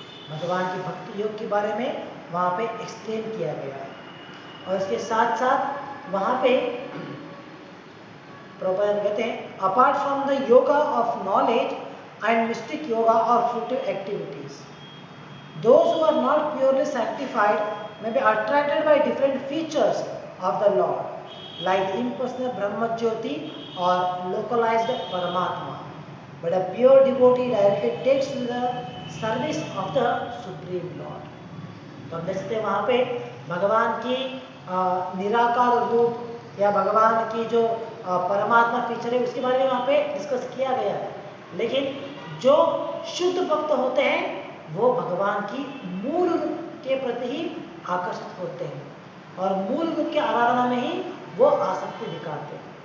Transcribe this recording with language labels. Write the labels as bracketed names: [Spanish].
[Hindi] भगवान की भक्ति योग के बारे में वहाँ पे एक्सप्लेन किया गया है और इसके साथ साथ वहाँ पे प्रभुपाद कहते हैं [English] Apart from the yoga of knowledge and mystic yoga or fruitive activities, those who are not purely sanctified may be attracted by different features of the Lord, like impersonal Brahma Jyoti or localized Paramatma. But a pure devotee directly takes to the service of the Supreme Lord. [Hindi] तो हम देखते हैं वहाँ पे भगवान की निराकार रूप या भगवान की जो परमात्मा फीचर है उसके बारे में वहाँ पे डिस्कस किया गया है। लेकिन जो शुद्ध भक्त होते हैं वो भगवान की मूल रूप के प्रति ही आकर्षित होते हैं और मूल रूप की आराधना में ही वो आसक्ति दिखाते हैं।